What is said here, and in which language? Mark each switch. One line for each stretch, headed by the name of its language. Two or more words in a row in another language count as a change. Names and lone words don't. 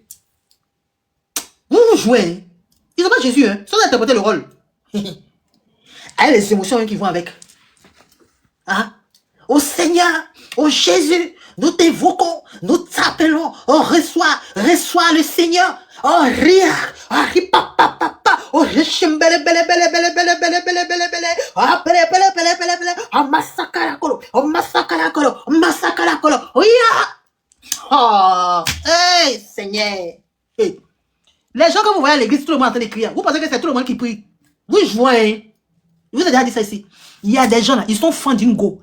French: Vous jouez. Hein? Ils sont pas Jésus, hein. Ils sont en train d'interpréter le rôle. Avec les émotions qui vont avec. Hein? Au Seigneur, au Jésus, nous t'évoquons, nous t'appelons, on reçoit le Seigneur. Oh, rire, oh, ripapapapa, oh, richimbele, bele, bele, bele, bele, bele, bele, bele, bele, oh, bele, bele, bele, bele, bele, oh, massacre, oh, massacre, oh, massacre, oh, yeah. Oh, hey, Seigneur. Hey. Les gens que vous voyez à l'église, tout le monde est en train de crier. Vous pensez que c'est tout le monde qui prie? Vous jouez. Je vous ai déjà dit ça ici. Il y a des gens là, ils sont fans d'une go.